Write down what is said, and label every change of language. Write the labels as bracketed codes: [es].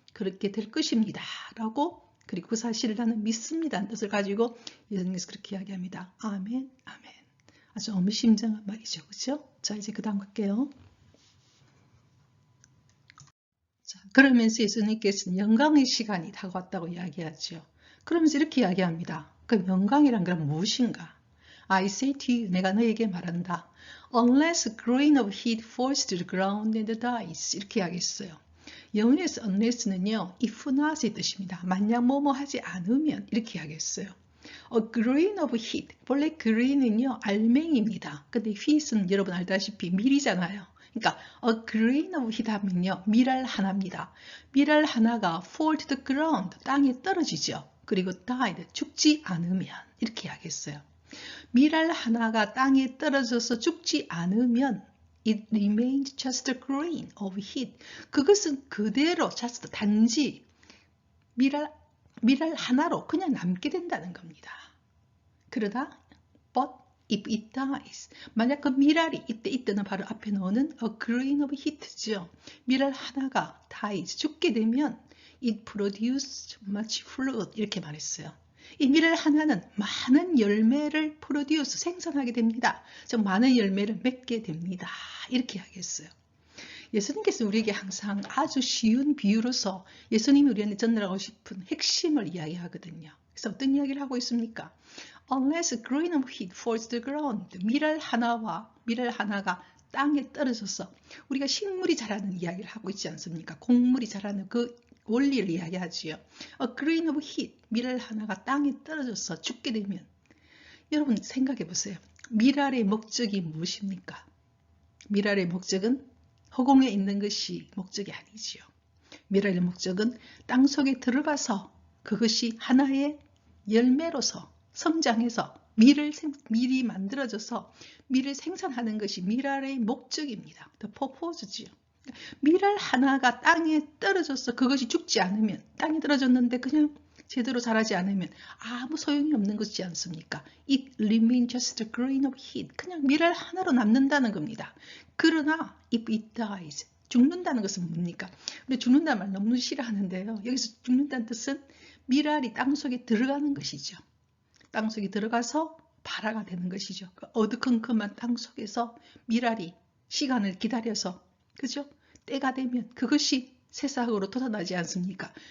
[ko] 그렇게 될 것입니다. 라고, 그리고 그 사실을 나는 믿습니다는 뜻을 가지고 예수님께서 그렇게 이야기합니다. 아멘, 아멘. 아주 의미심장한 말이죠. 그렇죠? 자, 이제 그 다음 갈게요. 자, 그러면서 예수님께서는 영광의 시간이 다가왔다고 이야기하죠. 그러면서 이렇게 이야기합니다. 그 영광이란 건 무엇인가? [en] I say to you, [ko] 내가 너에게 말한다. [en] Unless a grain of wheat falls to the ground and dies. [ko] 이렇게 이야기했어요. 영어에서 unless는요, if not의 뜻입니다. 만약 뭐뭐 하지 않으면 이렇게 이야기했어요. [en] A grain of wheat. [ko] 원래 grain은요, 알맹이입니다. 근데 wheat은 여러분 알다시피 밀이잖아요. 그러니까 [en] a grain of wheat [ko] 하면요, 밀알 하나입니다. 밀알 하나가 [en] fall to the ground. [ko] 땅에 떨어지죠. 그리고 died. 죽지 않으면 이렇게 이야기했어요. 밀알 하나가 땅에 떨어져서 죽지 않으면 [en] it remains just a grain of wheat. [ko] 그것은 그대로 just 단지 밀알 하나로 그냥 남게 된다는 겁니다. 그러다 [en] but if it dies. [ko] 만약 그 밀알이 이때는 바로 앞에 나오는 [en] a grain of wheat [ko] 죠. 밀알 하나가 dies. 죽게 되면 [en] it produces much fruit. [ko] 이렇게 말했어요. 이 밀알 하나는 많은 열매를 프로듀스 생산하게 됩니다. 즉 많은 열매를 맺게 됩니다. 이렇게 하겠어요. 예수님께서 우리에게 항상 아주 쉬운 비유로서 예수님이 우리한테 전달하고 싶은 핵심을 이야기하거든요. 그래서 어떤 이야기를 하고 있습니까? [en] Unless a grain of wheat falls to the ground. [ko] 밀알 하나가 땅에 떨어져서 우리가 식물이 자라는 이야기를 하고 있지 않습니까? 곡물이 자라는 그 원리를 이야기하지요. [en] A grain of wheat, [ko] 밀알 하나가 땅에 떨어져서 죽게 되면 여러분 생각해 보세요. 밀알의 목적이 무엇입니까? 밀알의 목적은 허공에 있는 것이 목적이 아니지요. 밀알의 목적은 땅속에 들어가서 그것이 하나의 열매로서 성장해서 밀이 만들어져서 밀을 생산하는 것이 밀알의 목적입니다. [en] The purpose지요. [ko] 밀알 하나가 땅에 떨어져서 그것이 죽지 않으면 땅에 떨어졌는데 그냥 제대로 자라지 않으면 아무 소용이 없는 것이지 않습니까? [en] It remains just a grain of wheat. [ko] 그냥 밀알 하나로 남는다는 겁니다. 그러나 [en] if it dies. [ko] 죽는다는 것은 뭡니까? 우리 죽는다는 말 너무 싫어하는데요. 여기서 죽는다는 뜻은 밀알이 땅속에 들어가는 것이죠. 땅속에 들어가서 발화가 되는 것이죠. 그 어두컴컴한 땅속에서 밀알이 시간을 기다려서 그죠? 때가 되면 그것이 새싹으로 돋아나지 않습니까?